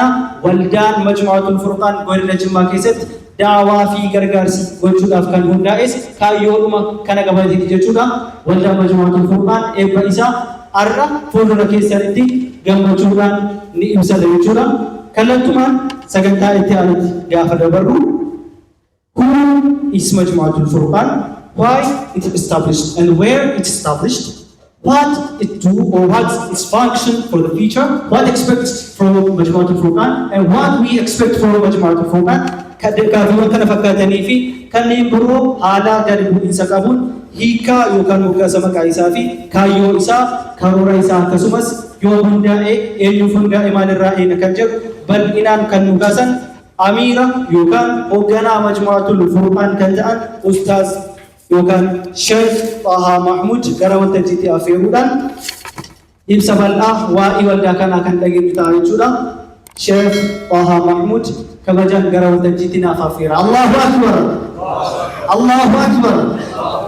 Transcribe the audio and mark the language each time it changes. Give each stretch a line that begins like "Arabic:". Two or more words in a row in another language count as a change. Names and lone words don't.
Oromo: Waldaan majmu'atul furqaan godina Jimmaa keessatti daawaa fi gargaarsa gochuudhaaf kan hundaa'es kaayyoodhuma kana qabateeti jechuudha. Waldaan majmu'atul furqaan eebba isaa arra fuuldura keessatti gammachuudhaan ni ibsata jechuudha. Kallattumaan sagantaa itti aanutti gaafa dabarru
English: who is majmu'atul furqaan, why it is established and where it is established, what it do or what its function for the future, what expects from majmu'atul furqaan and what we expect from majmu'atul furqaan.
Oromo: Kaafuma kana fakkaatanii fi kanneen biroo haala gadi bu'iinsa qabuun hiikaa yookaan moggaasa maqaa isaa fi kaayyoo isaa karoora isaa akkasumas yoo hundaa'e eenyuuf hundaa'e maalirraa eena kan jedhu bal'inaan kan nu kaasan amiira yookaan hoogganaa majmu'atul furqaan kan ta'an ustaaz yookaan Sheekh Tahaa Mahmud gara waltajjiitti affeeruudhaan ibsa bal'aa waa'ee waldaa kanaa kan dhageenyu ta'a jechuudha. Sheekh Tahaa Mahmud kabajan gara waltajjiitti naaf affeera.
Arabic: الله أكبر. الله أكبر.